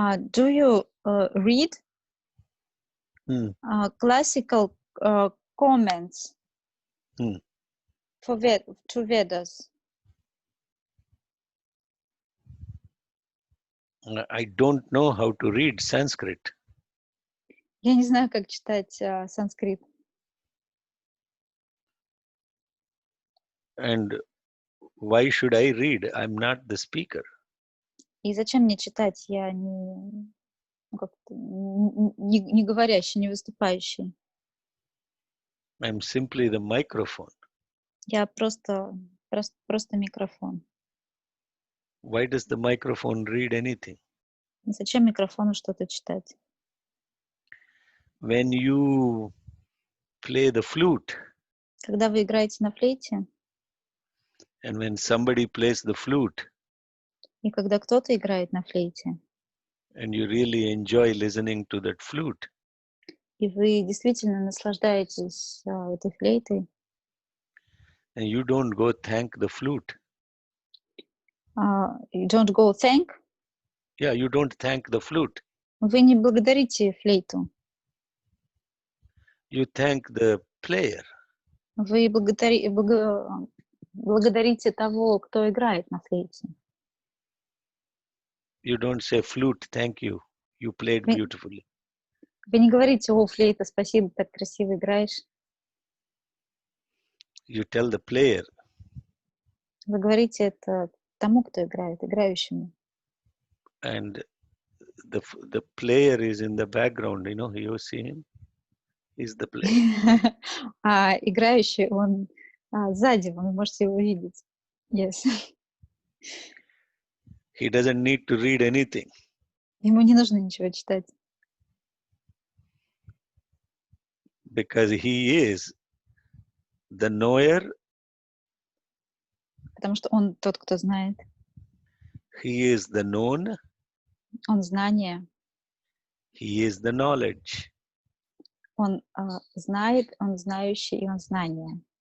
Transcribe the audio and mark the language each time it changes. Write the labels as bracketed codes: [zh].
[en] Do you read classical comments to Vedas? I don't know how to read Sanskrit. [ru] Я не знаю, как читать санскрит. [en] And why should I read? I'm not the speaker. [ru] И зачем мне читать? Я не говорящий, не выступающий. [en] I'm simply the microphone. [ru] Я просто микрофон. [en] Why does the microphone read anything? [ru] Зачем микрофону что-то читать? [en] When you play the flute, [ru] Когда вы играете на флейте, [en] and when somebody plays the flute, [ru] и когда кто-то играет на флейте, [en] and you really enjoy listening to that flute, [ru] и вы действительно наслаждаетесь этой флейтой, [en] and you don't go thank the flute. You don't go thank? Yeah, you don't thank the flute. [ru] Вы не благодарите флейту. [en] You thank the player. [ru] Вы благодарите того, кто играет на флейте. [en] You don't say, flute, thank you. You played beautifully. [ru] Вы не говорите: о, флейта, спасибо, так красиво играешь. [en] You tell the player. [ru] Вы говорите это тому, кто играет, играющему. [en] And the player is in the background, you see him. He's the player. [ru] А играющий, он сзади, вы можете его видеть. [en] Yes. He doesn't need to read anything. [ru] Ему не нужно ничего читать. [en] Because he is the knower. [ru] Потому что он тот, кто знает. [en] He is the known. [ru] Он знание. [en] He is the knowledge. [ru] Он знает, он знающий, и он знание.